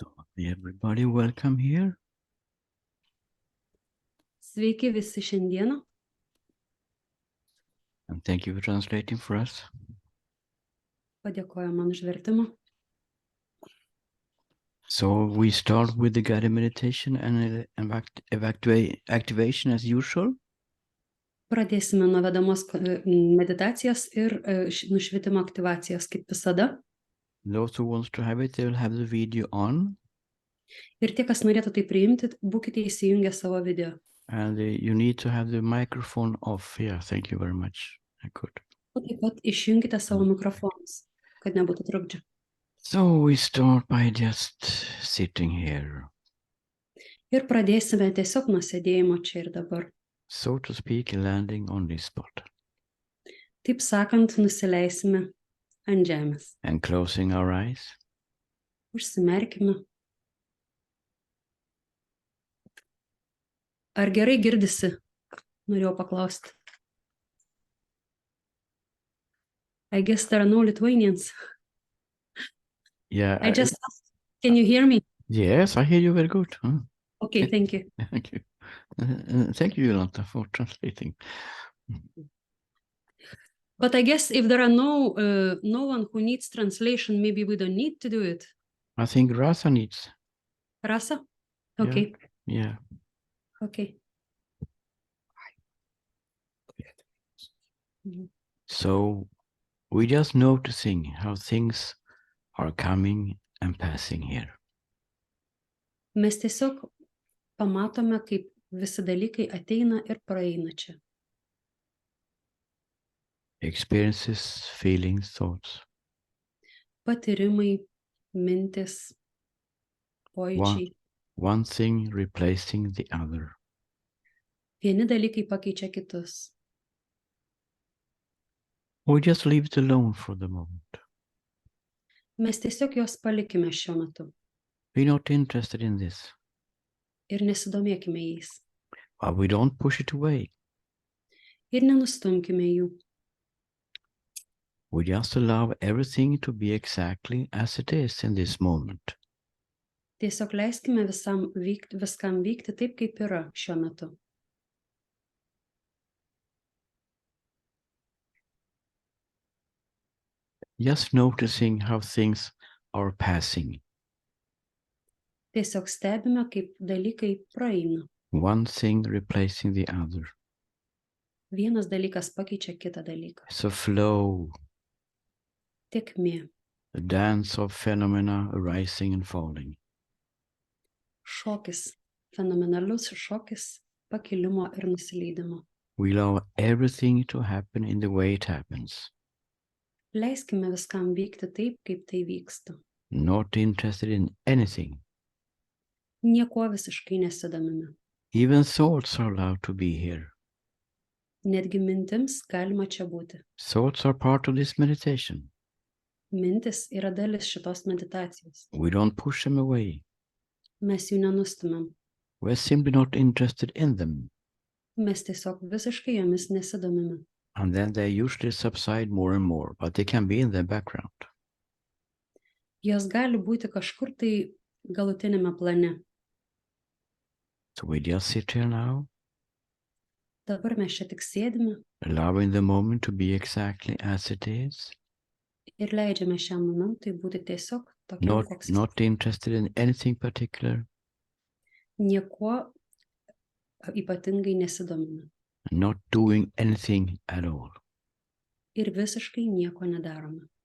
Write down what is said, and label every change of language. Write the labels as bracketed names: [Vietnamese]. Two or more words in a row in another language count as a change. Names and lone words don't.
[English] Everybody welcome here. [Lithuanian] Sveiki visi šiandieną. [English] And thank you for translating for us. [Lithuanian] Padėkoju man už vertimą. [English] So we start with the guided meditation and activation as usual. [Lithuanian] Pradėsime nuo vedamos meditacijos ir nušvitimo aktyvacijos, kaip visada. [English] Those who wants to have it, they will have the video on. [Lithuanian] Ir tie, kas norėtų tai priimti, būkite įsijungę savo video. [English] And you need to have the microphone off. Yeah, thank you very much. Good. [Lithuanian] O taip pat išjungite savo mikrofonus, kad nebūtų trukdžių. [English] So we start by just sitting here. [Lithuanian] Ir pradėsime tiesiog nuo sėdėjimo čia ir dabar. [English] So to speak, landing on this spot. [Lithuanian] Taip sakant, nusileisime ant žemės. [English] And closing our eyes. [Lithuanian] Užsimerkime. Ar gerai girdisi? Norėjau paklausti. [English] I guess there are no Lithuanians. Yeah. I just asked, can you hear me? Yes, I hear you very good. Huh? Okay, thank you. Thank you. Thank you, Jolanta, for translating. But I guess if there are no one who needs translation, maybe we don't need to do it. I think Rasa needs. Rasa? Okay. Yeah. Okay. So we're just noticing how things are coming and passing here. [Lithuanian] Mes tiesiog pamatome, kaip visi dalykai ateina ir praeina čia. [English] Experiences, feelings, thoughts. [Lithuanian] Patyrimai, mintis, pojūčiai. [English] One thing replacing the other. [Lithuanian] Vieni dalykai pakeičia kitus. [English] We just leave it alone for the moment. [Lithuanian] Mes tiesiog juos palikime šiuo metu. [English] We're not interested in this. [Lithuanian] Ir nesidomėkime jais. [English] But we don't push it away. [Lithuanian] Ir nenustumkime jų. [English] We just allow everything to be exactly as it is in this moment. [Lithuanian] Tiesiog leiskime viskam vykti taip, kaip yra šiuo metu. [English] Just noticing how things are passing. [Lithuanian] Tiesiog stebime, kaip dalykai praeina. [English] One thing replacing the other. [Lithuanian] Vienas dalykas pakeičia kitą dalyką. [English] It's a flow. [Lithuanian] Tėkmė. [English] A dance of phenomena arising and falling. [Lithuanian] Šokis. Fenomenalus šokis pakilimo ir nusileidimo. [English] We allow everything to happen in the way it happens. [Lithuanian] Leiskime viskam vykti taip, kaip tai vyksta. [English] Not interested in anything. [Lithuanian] Niekuo visiškai nesidomime. [English] Even thoughts are allowed to be here. [Lithuanian] Netgi mintims galima čia būti. [English] Thoughts are part of this meditation. [Lithuanian] Mintis yra dalis šitos meditacijos. [English] We don't push them away. [Lithuanian] Mes jų nenustumėm. [English] We're simply not interested in them. [Lithuanian] Mes tiesiog visiškai jomis nesidomime. [English] And then they usually subside more and more, but they can be in the background. [Lithuanian] Jos gali būti kažkur tai galutinėme plane. [English] So we just sit here now, [Lithuanian] Dabar mes čia tik sėdime [English] allowing the moment to be exactly as it is. [Lithuanian] ir leidžiame šiam momentui būti tiesiog tokiam, koks jis. [English] Not interested in anything particular. [Lithuanian] Niekuo ypatingai nesidomime. [English] Not doing anything at all. [Lithuanian] Ir visiškai nieko nedarome.